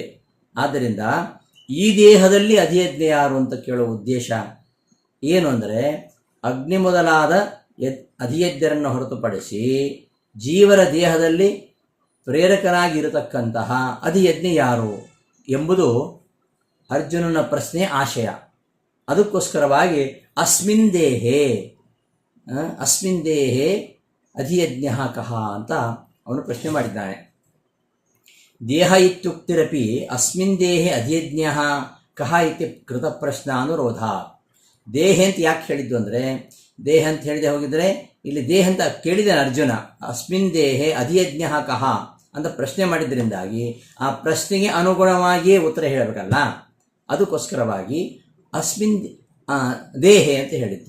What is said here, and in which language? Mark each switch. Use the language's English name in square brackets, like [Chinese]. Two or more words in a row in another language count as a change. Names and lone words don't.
[Kannada] ಆದ್ದರಿಂದ ಈ ದೇಹದಲ್ಲಿ ಅಧಿಯಜ್ಞ ಯಾರು ಅಂತ ಕೇಳುವ ಉದ್ದೇಶ ಏನು ಅಂದರೆ ಅಗ್ನಿ ಮೊದಲಾದ ಅಧಿಯಜ್ಞರನ್ನು ಹೊರತುಪಡಿಸಿ ಜೀವರ ದೇಹದಲ್ಲಿ ಪ್ರೇರಕನಾಗಿರತಕ್ಕಂತಹ ಅಧಿಯಜ್ಞ ಯಾರು ಎಂಬುದು ಅರ್ಜುನನ ಪ್ರಶ್ನೆ ಆಶಯ. ಅದಕ್ಕೋಸ್ಕರವಾಗಿ [Sanskrit] ಅಸ್ಮಿನ್ ದೇಹೇ ಅಧಿಯಜ್ಞ ಕಹ [Kannada] ಅಂತ ಅವನು ಪ್ರಶ್ನೆ ಮಾಡಿದ್ದಾನೆ. [Sanskrit] ದೇಹ ಇತ್ಯುಕ್ತಿರಪಿ ಅಸ್ಮಿನ್ ದೇಹೆ ಅಧಿಯಜ್ಞ ಕಹ ಇತಿ ಕೃತ ಪ್ರಶ್ನ ಅನುರೋಧ. [Kannada] ದೇಹ ಅಂತ ಯಾಕೆ ಹೇಳಿದ್ದು ಅಂದರೆ, ದೇಹ ಅಂತ ಹೇಳಿದೆ ಹೋಗಿದ್ರೆ ಇಲ್ಲಿ ದೇಹ ಅಂತ ಕೇಳಿದ್ದಾನೆ ಅರ್ಜುನ. [Sanskrit] ಅಸ್ಮಿನ್ ದೇಹೆ ಅಧಿಯಜ್ಞ ಕಹ [Kannada] ಅಂತ ಪ್ರಶ್ನೆ ಮಾಡಿದ್ರಿಂದಾಗಿ ಆ ಪ್ರಶ್ನೆಗೆ ಅನುಗುಣವಾಗಿಯೇ ಉತ್ತರ ಹೇಳಬೇಕಲ್ಲ. ಅದಕ್ಕೋಸ್ಕರವಾಗಿ [Sanskrit] ಅಸ್ಮಿನ್ ದೇಹೆ [Kannada] ಅಂತ ಹೇಳಿದ್ದು.